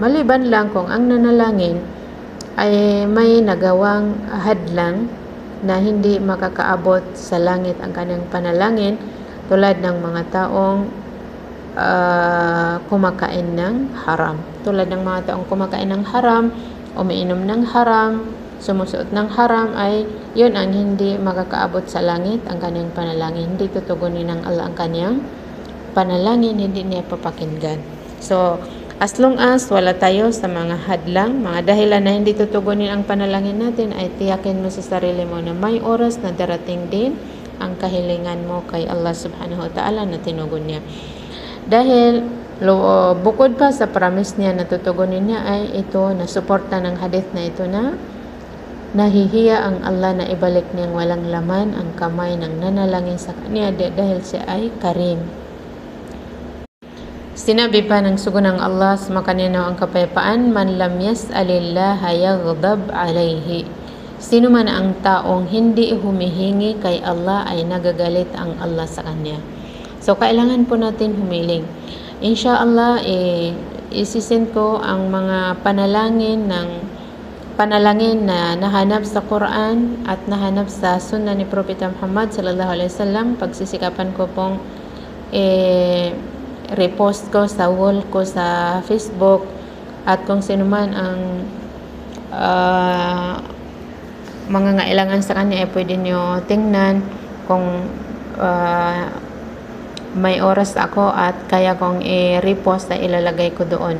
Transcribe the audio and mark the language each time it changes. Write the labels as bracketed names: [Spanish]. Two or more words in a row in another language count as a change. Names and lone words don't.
[Filipino] Maliban lang kung ang nanalangin ay may nagawang hadlang na hindi makakaabot sa langit ang kanyang panalangin, tulad ng mga taong kumakain ng haram. Tulad ng mga taong kumakain ng haram, umiinom ng haram, sumusuot ng haram, ay yun ang hindi makakaabot sa langit ang kanyang panalangin. Hindi tutugunin ng Allah ang kanyang panalangin, hindi niya papakinggan. So, [English] as long as [Filipino] wala tayo sa mga hadlang, mga dahilan na hindi tutugunin ang panalangin natin, ay tiyakin mo sa sarili mo na may oras na darating din ang kahilingan mo kay Allah [Arabic] سبحانه وتعالى [Filipino] na tinugon niya. Dahil bukod pa sa promise niya na tutugunin niya, ay ito na suporta ng hadith na ito na nahihiya ang Allah na ibalik niyang walang laman ang kamay ng nanalangin sa kanya dahil siya ay karim. Sinabi pa ng sugo ng Allah sa makaninaw ang kapayapaan, [Arabic] من لم يسأل الله يغضب عليه. [Filipino] Sino man ang taong hindi humihingi kay Allah ay nagagalit ang Allah sa kanya. So, kailangan po natin humiling. Inshallah, isisend ko ang mga panalangin na nahanap sa Quran at nahanap sa Sunnah ni Propeta Muhammad [Arabic] صلى الله عليه وسلم. [Filipino] Pagsisikapan ko pong repost ko sa wall ko sa Facebook, at kung sino man ang mga ngailangan sa kanya ay pwede nyo tingnan kung may oras ako at kaya kong i-repost na ilalagay ko doon.